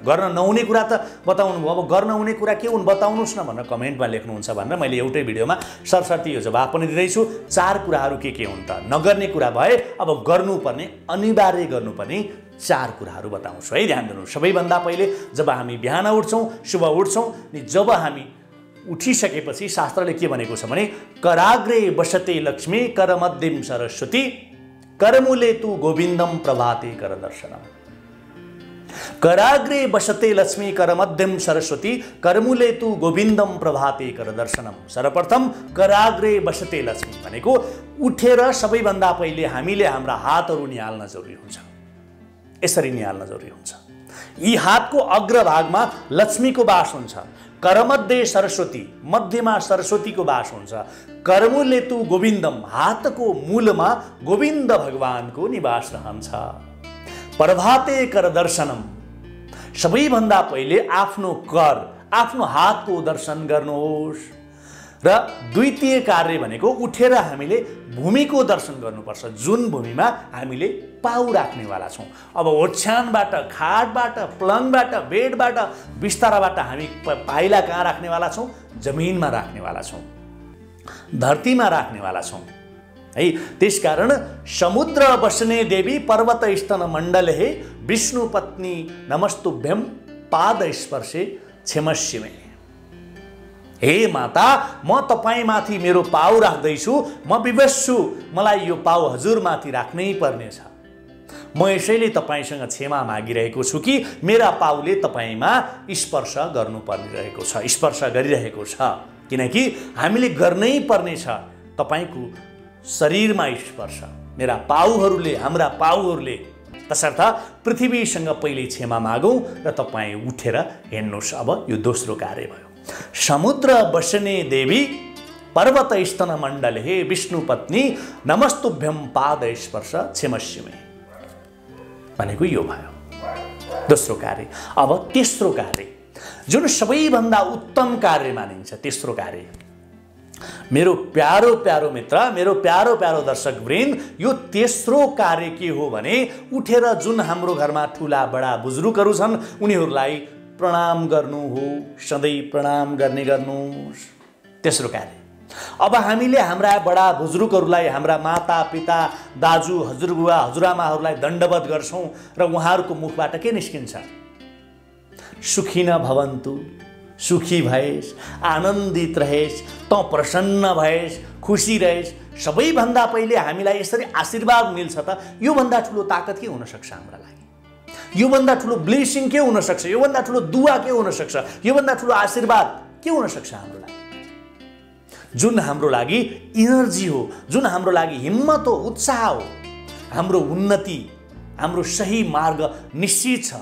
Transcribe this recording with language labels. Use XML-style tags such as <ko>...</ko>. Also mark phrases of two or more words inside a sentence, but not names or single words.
<ne>गर्न नहुने कुरा त बताउनु भयो। अब गर्न हुने कुरा के हुन् बताउनुहोस् न भनेर कमेन्टमा लेख्नुहुन्छ भनेर मैले एउटै भिडियोमा सरसर्ती यो जवाब पनि दिँदैछु। 4 कुराहरू के हुन् त? नगर्ने कुरा भए अब गर्नुपर्ने, अनिवार्य गर्नुपर्ने 4 कुराहरू बताउँछु है। ध्यान दिनुहोस्। सबैभन्दा पहिले जब हामी बिहान उठ्छौँ, शुभ उठ्छौँ नि, जब हामी उठिसकेपछि शास्त्रले के भनेको छ भने</ne> <sa>कराग्रे बसते लक्ष्मी करमध्यम सरस्वती करमूले तु गोविन्दम प्रभाते कर दर्शनम। कराग्रे बसते लक्ष्मी करमध्यम सरस्वती करमूले तु गोविन्दम प्रभाते कर दर्शनम।</sa> <ne>सर्वप्रथम</ne> <sa>कराग्रे बसते लक्ष्मी</sa> <ne>भनेको उठेर सबैभन्दा पहिले हामीले हाम्रा हातहरू निहाल्न जरुरी हुन्छ। यसरी निहाल्न जरुरी हुन्छ। यी हातको अग्रभागमा लक्ष्मीको वास हुन्छ।</ne> <sa>करमध्ये सरस्वती,</sa> <ne>मध्यमा सरस्वतीको वास हुन्छ।</ne> <sa>करमूले तु गोविन्दम,</sa> <ne>हातको मूलमा गोविन्द भगवानको निवास रहन्छ।</ne> <sa>प्रभाते कर दर्शनम,</sa> <ne>सबैभन्दा पहिले आफ्नो कर, आफ्नो हातको दर्शन गर्नुहोस्। र द्वितीय कार्य भनेको उठेर हामीले भूमिको दर्शन गर्नुपर्छ, जुन भूमिमा हामीले पाउ राख्नेवाला छौँ। अब ओछ्यानबाट, खाटबाट, पलङबाट, बेडबाट, बिस्ताराबाट हामी पाइला कहाँ राख्नेवाला छौँ? जमिनमा राख्नेवाला छौँ, धरतीमा राख्नेवाला छौँ है।</ne> <sa>त्यसकारण समुद्र बस्ने देवी पर्वत स्तन मण्डल हे विष्णु पत्नी नमस्तुभ्यम पाद स्पर्शे क्षमस्यमे।</sa> <ne>हे माता, म तपाईमाथि मेरो पाउ राख्दैछु, म विवश छु, मलाई यो पाउ हजुरमाथि राख्नै पर्नेछ। म यसैले तपाईसँग क्षमा मागिरहेको छु कि मेरा पाउले तपाईमा स्पर्श गर्नुपर्ने रहेको छ, स्पर्श गरिरहेको छ। किनकि हामीले गर्नै पर्नेछ तपाईको शरीरमा स्पर्श, मेरा पाउहरूले, हाम्रा पाउहरूले। तसर्थ पृथ्वीसँग पहिले क्षमा मागौँ र तपाईँ उठेर हिँड्नुहोस्। अब यो दोस्रो कार्य भयो।</ne> <sa>समुद्र बसने देवी पर्वत स्तन मण्डल हे विष्णु पत्नी नमस्तुभ्यम पाद स्पर्श क्षमस्यमे</sa> <ne>भनेको यो भयो दोस्रो कार्य। अब तेस्रो कार्य, जुन सबैभन्दा उत्तम कार्य मानिन्छ, तेस्रो कार्य। मेरो प्यारो प्यारो मित्र, मेरो प्यारो प्यारो दर्शक वृन्द, यो तेस्रो कार्य के हो भने उठेर जुन हाम्रो घरमा ठुला बडा बुजुर्गहरू छन् उनीहरूलाई प्रणाम गर्नु हो। सधैँ प्रणाम गर्ने गर्नुहोस्। तेस्रो कार्य। अब हामीले हाम्रा बडा बुजुर्गहरूलाई, हाम्रा माता पिता, दाजु, हजुरबुवा, हजुरआमाहरूलाई दण्डवत गर्छौँ र उहाँहरूको मुखबाट के निस्किन्छ?</ne> <sa>सुखी न भवन्तु,</sa> <ne>सुखी भएस्, आनन्दित रहेस्, त प्रसन्न भएस्, खुसी रहेस्। सबैभन्दा पहिले हामीलाई यसरी आशीर्वाद मिल्छ त योभन्दा ठुलो ताकत के हुन सक्छ हाम्रा लागि? योभन्दा ठुलो ब्लेसिङ के हुन सक्छ? योभन्दा ठुलो दुआ के हुन सक्छ? योभन्दा ठुलो आशीर्वाद के हुन सक्छ हाम्रो लागि? जुन हाम्रो लागि इनर्जी हो, जुन हाम्रो लागि हिम्मत हो, उत्साह हो, हाम्रो उन्नति, हाम्रो सही मार्ग निश्चित छ।</ne>